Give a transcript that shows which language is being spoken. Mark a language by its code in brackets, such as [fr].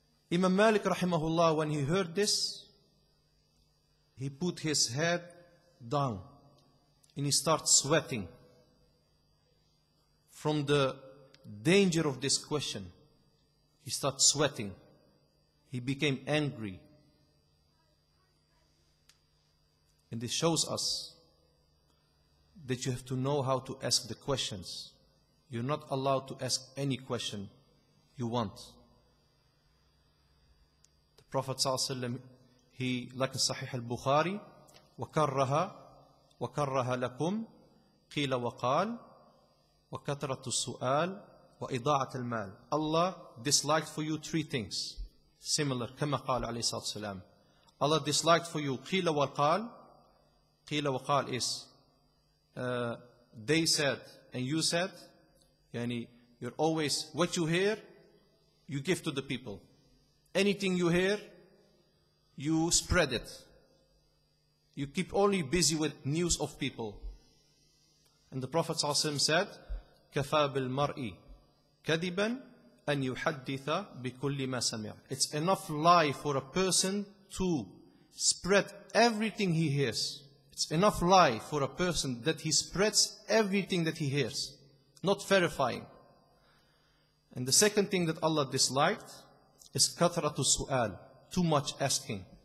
[en] Imam Malik rahimahullah, when he heard this, he put his head down and he started sweating from the danger of this question. He started sweating. He became angry. And this shows us that you have to know how to ask the questions. You're not allowed to ask any question you want. The Prophet ﷺ, he, like in Sahih al-Bukhari, [ar] وَكَرَّهَ لَكُمْ قِيلَ وَقَالَ وَكَثْرَةُ السُّؤَالِ وَإِضَاعَةَ الْمَالِ. [en] Allah disliked for you three things. [ar] Similar, كما قال عليه الصلاة والسلام. [en] Allah disliked for you [ar] قِيلَ وَقَالَ. [en] قِيلَ وَقَالَ is they said and you said. Yani, you're always, what you hear, you give to the people. Anything you hear, you spread it. You keep only busy with news of people. And the Prophet ﷺ said, [ar] كَفَى بِالْمَرْءِ كَذِبًا أَنْ يُحَدِّثَ بِكُلِّ مَا سَمِعَ. [en] It's enough lie for a person to spread everything he hears. It's enough lie for a person that he spreads everything that he hears, not verifying. And the second thing that Allah disliked is kathratu su'al, too much asking.